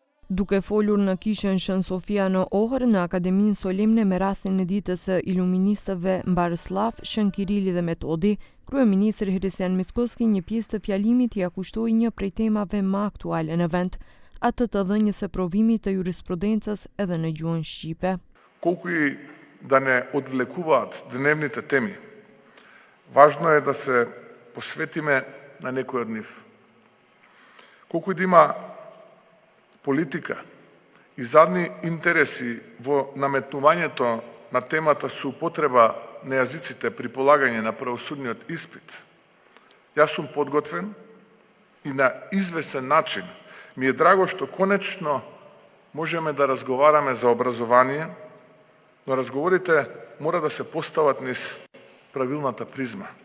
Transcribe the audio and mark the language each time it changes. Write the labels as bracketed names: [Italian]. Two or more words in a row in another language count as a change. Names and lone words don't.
[Albanian] Duke folur në Kishën Shën Sofia në Ohër, në Akademinë Solemne me rastin e ditës së iluministëve Mbarëslav, Shën Kirili dhe Metodi, kryeministri Hristian Mickoski një pjesë të fjalimit ia kushtoi një prej temave më aktuale në vend, atë të dhënies së provimit të jurisprudencës edhe në gjuhën shqipe. [Macedonian] Колку и да не одвлекуваат дневните теми, важно е да се посветиме на некој од нив. Колку и да има политика и задни интереси во наметнувањето на темата со употреба на јазиците при полагање на правосудниот испит, јас сум подготвен и на известен начин ми е драго што конечно можеме да разговараме за образование, но разговорите мора да се постават низ правилната призма.